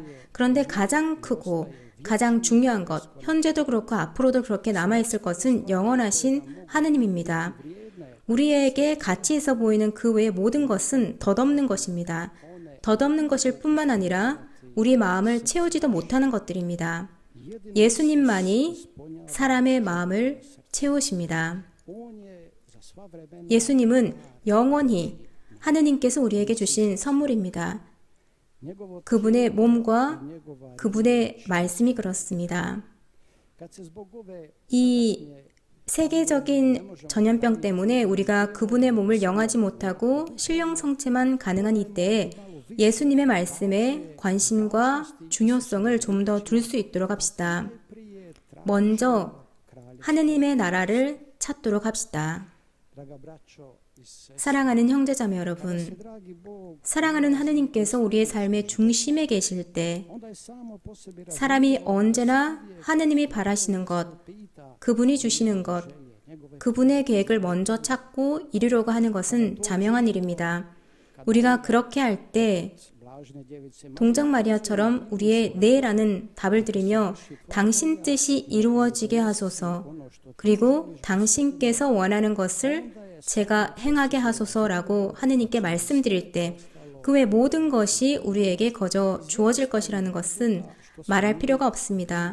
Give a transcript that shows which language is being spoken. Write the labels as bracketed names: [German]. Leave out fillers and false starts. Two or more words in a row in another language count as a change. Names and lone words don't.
[Korean] 그런데 가장 크고 가장 중요한 것, 현재도 그렇고 앞으로도 그렇게 남아있을 것은 영원하신 하느님입니다. 우리에게 가치 있어 보이는 그 외의 모든 것은 덧없는 것입니다. 덧없는 것일 뿐만 아니라 우리 마음을 채우지도 못하는 것들입니다. 예수님만이 사람의 마음을 채우십니다. [Croatian] on je za sva vremena [Korean] 예수님은 영원히 하느님께서 우리에게 주신 선물입니다. [Croatian] njegovo [Korean] 그분의 몸과 [Croatian] njegova [Korean] 그분의 말씀이 그렇습니다. [Croatian] kad se zbog ove [Korean] 이 세계적인 전염병 때문에 우리가 그분의 몸을 영하지 못하고 신령성체만 가능한 이때에 예수님의 말씀에 관심과 중요성을 좀 더 둘 수 있도록 합시다. [Croatian] prije [Korean] 먼저 하느님의 나라를 찾도록 합시다. [Croatian] draga braćo i sestre [Korean] 사랑하는 형제자매 여러분, [Croatian] dragi Bog [Korean] 사랑하는 하느님께서 우리의 삶의 중심에 계실 때 [Croatian] onda je samo po sebi [Korean] 사람이 언제나 하느님이 바라시는 것, [Croatian] pita [Korean] 그분이 주시는 것, 그분의 계획을 먼저 찾고 이루려고 하는 것은 자명한 일입니다. 우리가 그렇게 할 때 [Croatian] blažne djevice [Korean] 동정 마리아처럼 우리의 네라는 답을 드리며 당신 뜻이 이루어지게 하소서, 그리고 당신께서 원하는 것을 제가 행하게 하소서라고 하느님께 말씀드릴 때 그 외 모든 것이 우리에게 거저 주어질 것이라는 것은 말할 필요가 없습니다.